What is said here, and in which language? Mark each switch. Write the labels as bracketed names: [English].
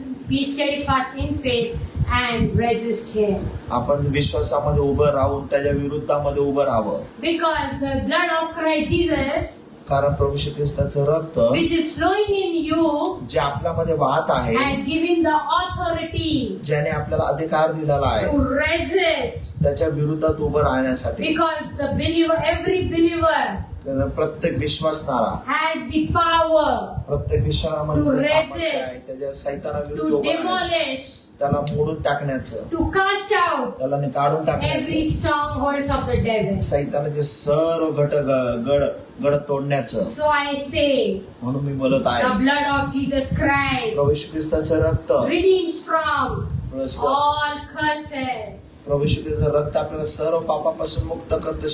[English] Be steadfast in faith and resist him. [Marathi] आपण विश्वासामध्ये उभं राहून त्याच्या विरुद्धामध्ये उभं राहावं. [English] Because the blood of Christ Jesus, [Marathi] कारण प्रभू श्री ख्रिस्ताचं रक्त [English] which is flowing in you, [Marathi] जे आपल्यामध्ये वाहत आहे [English] has given the authority [Marathi] ज्याने आपल्याला अधिकार दिलेला आहे [English] to resist. [Marathi] त्याच्या विरुद्धात उभं राहण्यासाठी. [English] Because the believer, every believer [Marathi] प्रत्येक विश्वासणारा [English] has the power [Marathi] प्रत्येक विश्वासामध्ये [English] to [Marathi] सामर्थ्य आहे [English] resist, [Marathi] त्याच्या सैतानाविरुद्ध [English] to [Marathi] उभं राहण्याचं, [English] demolish, [Marathi] त्याला मोडून टाकण्याचं, [English] to cast out [Marathi] त्याला काढून [English] every [Marathi] टाकण्याचं, [English] strongholds of the devil. [Marathi] सैतानाचे सर्व गड तोडण्याचं. [English] So I say, [Marathi] म्हणून मी बोलत [English] the [Marathi] आहे [English] blood of Jesus Christ [Marathi] प्रभू श्री ख्रिस्ताचं रक्त [English] redeems from all curses. [Marathi] प्रभू श्री ख्रिस्ताचं रक्त आपल्याला सर्व पापापासून मुक्त करते,